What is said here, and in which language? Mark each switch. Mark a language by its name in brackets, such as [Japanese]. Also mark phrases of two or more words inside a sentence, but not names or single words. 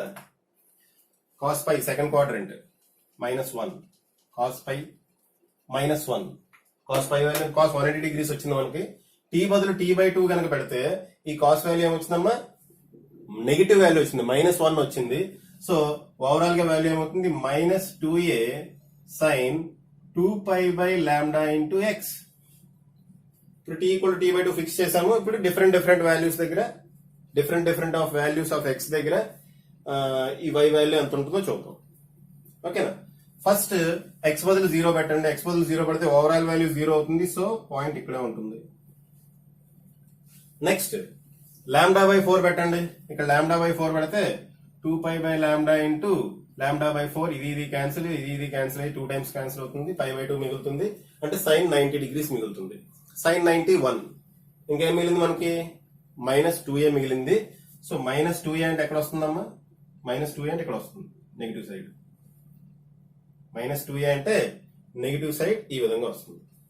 [English] cos pi second quadrant -1, cos pi -1, cos pi value cos 180 degrees [Telugu] వచ్చింది మనకి. టీ బదులు T/2 కనుక పెడితే ఈ [English] cos value [Telugu] ఏమొచ్చిందమ్మా? [English] negative value [Telugu] వచ్చింది, -1 వచ్చింది. [English] so overall [Telugu] గా వాల్యూ ఏమవుతుంది? [English] -2a sin 2π/λ into x. [Telugu] ఇప్పుడు [English] t equal to T/2 fix [Telugu] చేసాము. ఇప్పుడు [English] different values [Telugu] దగ్గర, [English] different of values of x [Telugu] దగ్గర ఈ [English] y value [Telugu] ఎంత ఉంటుందో చూద్దాం. ఓకేనా? ఫస్ట్ x బదులు 0 పెట్టండి. x బదులు 0 పెడితే [English] overall value [Telugu] 0 అవుతుంది. [English] so point [Telugu] ఇక్కడే ఉంటుంది. నెక్స్ట్ λ/4 పెట్టండి. ఇక్కడ λ/4 పెడితే 2π/λ into λ/4, ఇది క్యాన్సిల్, ఇది క్యాన్సిల్ అయ్యి 2 [English] times cancel [Telugu] అవుతుంది. π/2 మిగులుతుంది, అంటే [English] sin 90 degrees [Telugu] మిగులుతుంది. sin 91 ఇంకేం మిగిలింది మనకి? -2a మిగిలింది. సో -2a అంటే ఎక్కడ వస్తుందమ్మా? -2a అంటే ఇక్కడ వస్తుంది, [English] negative side. [Telugu] -2a అంటే [English] negative side [Telugu] ఈ విధంగా వస్తుంది.